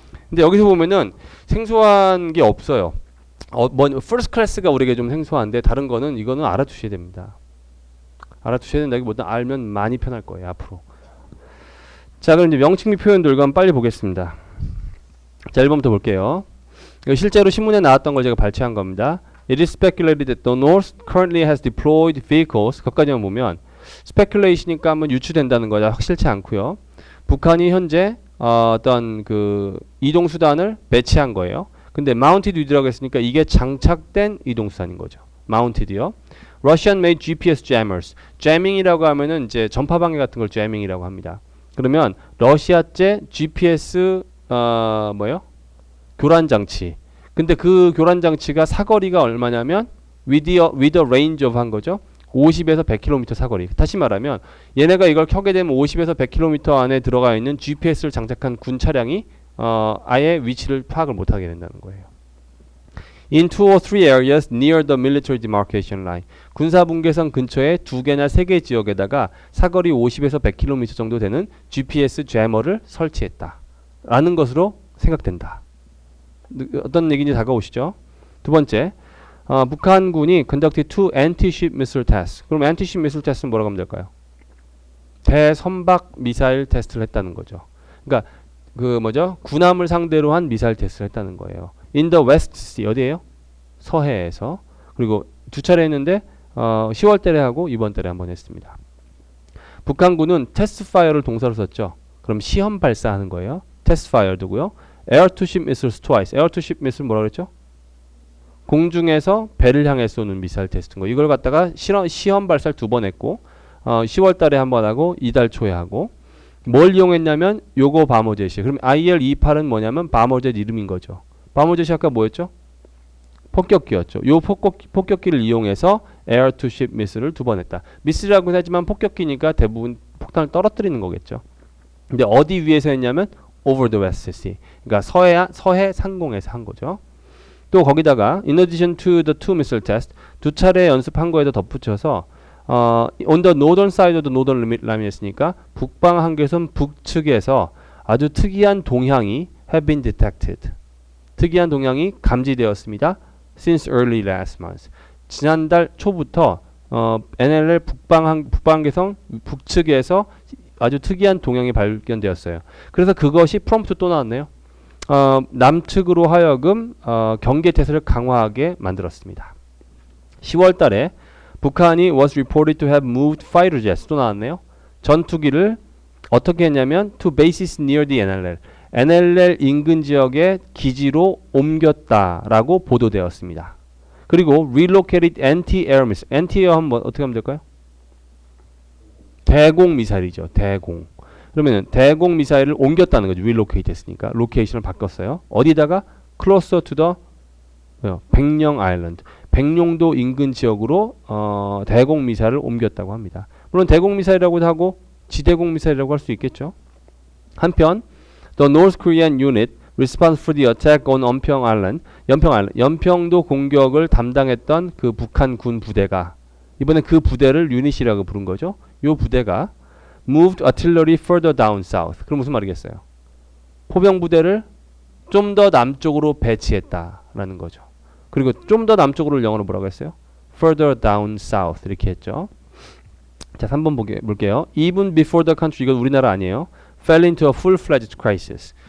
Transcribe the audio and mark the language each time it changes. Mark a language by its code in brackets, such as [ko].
[ko] 근데 여기서 보면은 생소한 게 없어요. first class가 우리에게 좀 생소한데 다른 거는 이거는 알아두셔야 됩니다. 알아두셔야 된다기보다 알면 많이 편할 거예요, 앞으로. 자, 그럼 이제 명칭 및 표현들과 한번 빨리 보겠습니다. 자, 1번부터 볼게요. 이거 실제로 신문에 나왔던 걸 제가 발췌한 겁니다. [en] It is speculated that the North currently has deployed vehicles. [ko] 거기까지만 보면 speculation이니까 한번 유추된다는 거죠. 확실치 않고요. 북한이 현재 어떤 그 이동 수단을 배치한 거예요. 근데 mounted with라고 했으니까 이게 장착된 이동 수단인 거죠. mounted요. [en] Russian made GPS jammers. [ko] jamming이라고 하면은 이제 전파 방해 같은 걸 jamming이라고 합니다. 그러면 러시아제 GPS 뭐요? 교란 장치. 근데 그 교란 장치가 사거리가 얼마냐면 [en] with a range of [ko] 한 거죠. 50에서 100km 사거리. 다시 말하면 얘네가 이걸 켜게 되면 50에서 100km 안에 들어가 있는 GPS를 장착한 군 차량이 아예 위치를 파악을 못하게 된다는 거예요. [en] In 2 or 3 areas near the military demarcation line. [ko] 군사분계선 근처에 2개나 3개 지역에다가 사거리 50에서 100km 정도 되는 GPS jammer를 설치했다. 라는 것으로 생각된다. 어떤 얘기인지 다가오시죠? 두 번째, 북한군이 [en] conducted 2 anti-ship missile tests. [ko] 그럼 anti-ship missile test는 뭐라고 하면 될까요? 대선박 미사일 테스트를 했다는 거죠. 그러니까 그 뭐죠? 군함을 상대로 한 미사일 테스트를 했다는 거예요. [en] In the West Sea [ko] 어디예요? 서해에서. 그리고 2차례 했는데 10월 달에 하고 이번 달에 한번 했습니다. 북한군은 test fire를 동사로 썼죠. 그럼 시험 발사하는 거예요. [en] test fire [ko] 두고요. [en] air to ship missiles twice. air to ship missile [ko] 뭐라 그랬죠? 공중에서 배를 향해 쏘는 미사일 테스트인 거. 이걸 갖다가 시험 발사를 2번 했고 10월 달에 한번 하고 이달 초에 하고 뭘 이용했냐면 요거 바모젯이. 그럼 IL-28은 뭐냐면 바모젯 이름인 거죠. 바모젯이 아까 뭐였죠? 폭격기였죠. 요 폭격기를 이용해서 air to ship missile을 2번 했다. 미스라고는 하지만 폭격기니까 대부분 폭탄을 떨어뜨리는 거겠죠. 근데 어디 위에서 했냐면 [en] over the West Sea. [ko] 그러니까 서해 상공에서 한 거죠. 또 거기다가 [en] in addition to the 2 missile test [ko] 2차례 연습한 거에다 덧붙여서 [en] on the northern side of the northern limit line [ko] 이었으니까 북방 한계선 북측에서 아주 특이한 동향이 [en] have been detected. [ko] 특이한 동향이 감지되었습니다. [en] Since early last month. [ko] 지난달 초부터 NLL 북방계성 북측에서 아주 특이한 동향이 발견되었어요. 그래서 그것이 프롬프트 또 나왔네요. 남측으로 하여금 경계 태세를 강화하게 만들었습니다. 10월 달에 북한이 [en] was reported to have moved fighter jets [ko] 또 나왔네요. 전투기를 어떻게 했냐면 [en] to bases near the NLL [ko] NLL 인근 지역의 기지로 옮겼다라고 보도되었습니다. 그리고 [en] relocated anti-air missile anti-air [ko] 한번 어떻게 하면 될까요? 대공 미사일이죠. 대공. 그러면 대공 미사일을 옮겼다는 거죠. relocate 했으니까 로케이션을 바꿨어요. 어디다가 [en] closer to the [ko] 백령 아일랜드 백령도 인근 지역으로 대공 미사일을 옮겼다고 합니다. 물론 대공 미사일이라고도 하고 지대공 미사일이라고 할 수 있겠죠. 한편 [en] the North Korean unit response for the attack on [ko] 연평 아일랜드 연평도 공격을 담당했던 그 북한 군 부대가 이번에 그 부대를 유닛이라고 부른 거죠. 요 부대가 [en] moved artillery further down south. [ko] 그럼 무슨 말이겠어요? 포병 부대를 좀 더 남쪽으로 배치했다라는 거죠. 그리고 좀 더 남쪽으로 영어로 뭐라고 했어요? [en] further down south [ko] 이렇게 했죠. 자, 3번 볼게요. [en] Even before the country, [ko] 이건 우리나라 아니에요. [en] fell into a full-fledged crisis.